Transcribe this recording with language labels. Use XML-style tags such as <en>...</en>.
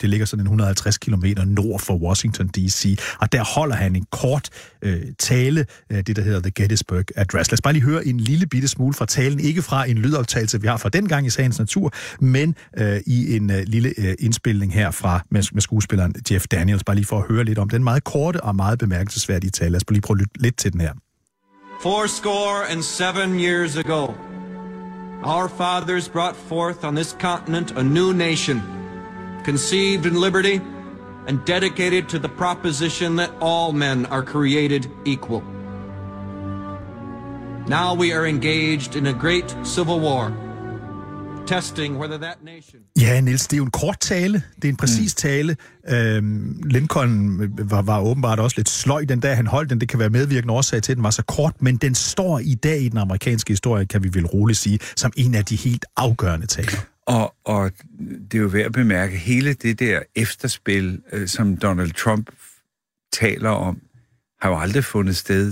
<da>Det ligger sådan 150 kilometer nord for Washington, D.C., og der holder han en kort tale, det der hedder The Gettysburg Address. Lad os bare lige høre en lille bitte smule fra talen, ikke fra en lydoptagelse, vi har fra dengang i sagens natur, men i en lille indspilning her fra med skuespilleren Jeff Daniels, bare lige for at høre lidt om den meget korte og meget bemærkelsesværdige tale. Lad os lige prøve at lytte lidt til den her.</da> <en>47 years ago, our fathers brought forth on this continent a new nation, conceived in liberty and dedicated to the proposition that all men are created equal. Now we are engaged in a great civil war, testing whether that nation...</en> <da>Ja, Niels, det er jo en kort tale. Det er en præcis tale. Lincoln var åbenbart også lidt sløj den dag, han holdt den. Det kan være medvirkende årsag til, at den var så kort, men den står i dag i den amerikanske historie, kan vi vel roligt sige, som en af de helt afgørende taler. Og det er jo værd at bemærke, hele det der efterspil, som Donald Trump taler om, har jo aldrig fundet sted.</da>